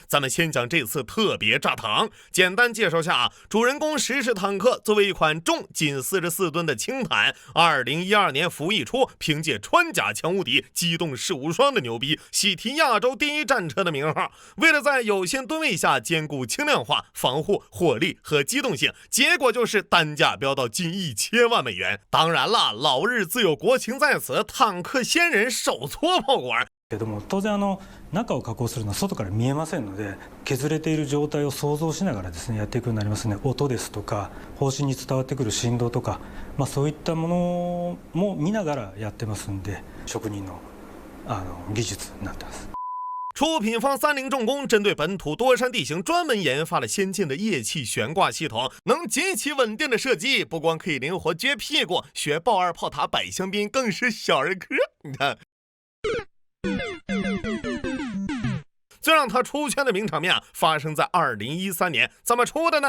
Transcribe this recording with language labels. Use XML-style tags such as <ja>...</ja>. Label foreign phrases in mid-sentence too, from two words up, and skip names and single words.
<zh>咱們先講這次特別炸膛，簡單介紹下主人公石式坦克作為一款重僅44噸的輕坦，2012年服役初，憑借穿甲強無敵、機動式無雙的牛逼，喜提亞洲第一戰車的名號。為了在有限噸位下兼顧輕量化、防護、火力和機動性，結果就是單價飆到近1000萬美元。當然了，老日自有國情在此，坦克先人手搓炮管。</zh> <ja>けども当然中を加工するのは外から見えませんので、削れている状態を想像しながらですねやっていくようになりますね。音ですとか砲身に伝わってくる振動とか、そういったものも見ながらやってますんで、職人の技術になってます。</ja> <zh>出品方三菱重工針對本土多山地形專門研發了先進的液氣懸掛系統，能極其穩定的射擊，不光可以靈活撅屁股，學豹二炮塔擺香檳更是小兒科。你看。最讓他出圈的名場面發生在2013年，怎麼出的呢？</zh>